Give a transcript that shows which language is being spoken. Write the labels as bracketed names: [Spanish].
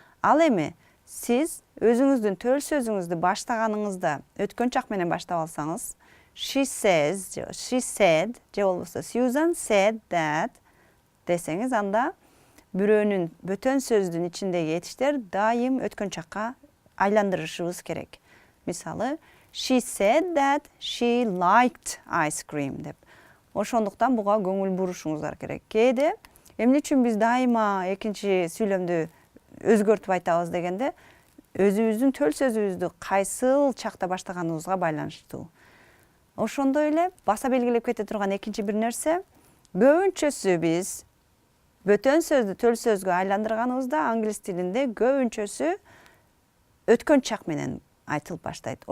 [Kyrgyz] Ал эми сиз өзүңүздүн төл сөзүңүздү баштаганыңызда өткөн чак менен баштап алсаңыз, [English] she said [Kyrgyz] же болбосо [English] Susan said that [Kyrgyz] десеңиз, анда бирөөнүн бөтөн сөздүн ичиндеги этиштер дайым өткөн чакка айландырышыбыз керек. Мисалы, [English] she said that she liked ice cream [Kyrgyz] деп. Ошондуктан буга көңүл бурушуңуздар керек. Кээде эмне үчүн биз дайыма экинчи сүйлөмдү өзгөртүп айтабыз дегенде, өзүбүздүн төл сөзүбүздү кайсыл чакта баштаганыбызга байланыштуу. Ошондой эле баса белгилеп кете турган экинчи бир нерсе, көбүнчөсү биз бөтөн сөздү төл сөзгө айландырганыбызда англис тилинде көбүнчөсү өткөн чак менен айтылып баштайт.